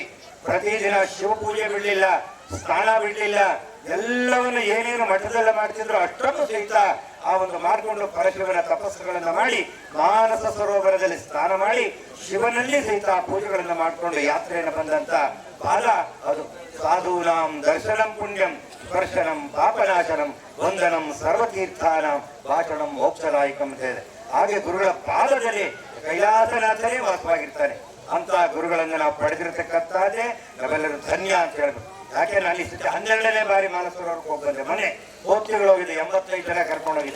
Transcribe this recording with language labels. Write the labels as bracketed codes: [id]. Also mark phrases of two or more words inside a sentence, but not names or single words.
[kn] ಪ್ರತಿದಿನ ಶಿವ ಪೂಜೆ ಬಿಡ್ಲಿಲ್ಲ, ಸ್ನಾನ ಬಿಡ್ಲಿಲ್ಲ, ಎಲ್ಲವನ್ನು ಏನೇನು ಮಠದಲ್ಲ ಮಾಡ್ತಿದ್ರು ಅಷ್ಟನ್ನು ಸಹಿತ ಆ ಒಂದು ಮಾಡಿಕೊಂಡು ಪರಶಿವನ ತಪಸ್ಸುಗಳನ್ನ ಮಾಡಿ ಮಾನಸ ಸರೋವರದಲ್ಲಿ ಸ್ನಾನ ಮಾಡಿ ಶಿವನಲ್ಲಿ ಸಹಿತ ಪೂಜೆಗಳನ್ನ ಮಾಡಿಕೊಂಡು ಯಾತ್ರೆಯನ್ನು ಬಂದಂತ ಕಾಲ ಅದು. [sa] ಸಾಧೂನಾಂ ದರ್ಶನಂ ಪುಣ್ಯಂ, ಸ್ಪರ್ಶನಂ ಪಾಪನಾಶನಂ, ವಂದನಂ ಸರ್ವತೀರ್ಥಾನಾಂ, ಭಾಷಣಂ ಮೋಕ್ಷದಾಯಕಂ [kn] ಅಂತ ಇದೆ. ಹಾಗೆ ಗುರುಗಳ ಪಾದದಲ್ಲಿ ಕೈಲಾಸನಾಥನೇ ವಾಸವಾಗಿರ್ತಾನೆ. ಅಂತ ಗುರುಗಳನ್ನು ನಾವು ಪಡೆದಿರತಕ್ಕಂಥದ್ದೇ ನಾವೆಲ್ಲರೂ ಧನ್ಯ ಅಂತ ಹೇಳ್ಬೇಕು. ಯಾಕೆ ನಾನು ಈ ಸತಿ 12ನೇ ಬಾರಿ ಮಾನಸರೋವರಕ್ಕೆ ಹೋಗಿ ಬಂದೆ. ಮನೆ ಹೋಗ್ತಿಗಳು ಹೋಗಿದೆ, 85 ಜನ ಕರ್ಕೊಂಡೋಗಿದೆ.